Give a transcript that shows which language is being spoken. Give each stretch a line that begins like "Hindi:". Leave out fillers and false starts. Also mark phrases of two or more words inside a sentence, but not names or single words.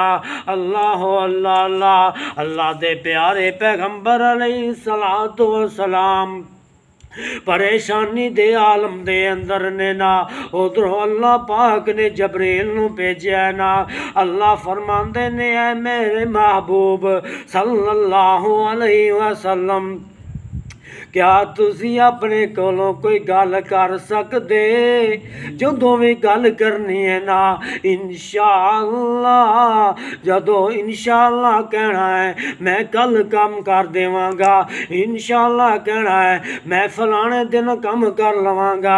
Punjabi: اللہ اللہ اللہ. اللہ دے پیارے پیغمبر
Arabic: عليه الصلاة والسلام
Punjabi: پریشانی دے عالم دے اندر نے نا. ادھروں اللہ پاک نے جبریل نوں بھیجا نا. اللہ فرماندے نے اے میرے محبوب
Arabic: صلى الله عليه وسلم
Punjabi: کیا تسی اپنے کولوں کوئی گل کر سکدے جدوں بھی گل کرنی ہے نا انشاءاللہ، جدوں انشاءاللہ کہنا ہے میں کل کام کر دیوانگا، انشاءاللہ کہنا ہے میں فلانے دن کم کر لوانگا.